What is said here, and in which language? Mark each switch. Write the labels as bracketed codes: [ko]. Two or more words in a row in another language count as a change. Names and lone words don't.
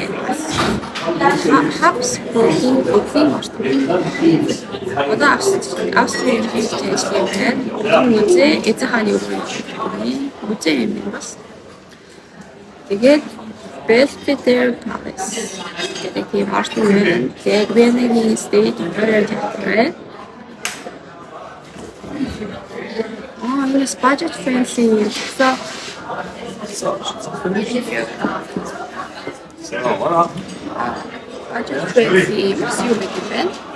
[mn] Habsburg-ийн үеийн одоо Австрийн христиан байна. Музей эцэг хааны музей юм байна. Тэгээд Belvedere Palace гэдэг тийм орчин байна. Тэгээд Венегийн State Opera театр. [en] It's budget friendly. So budget friendly museum event.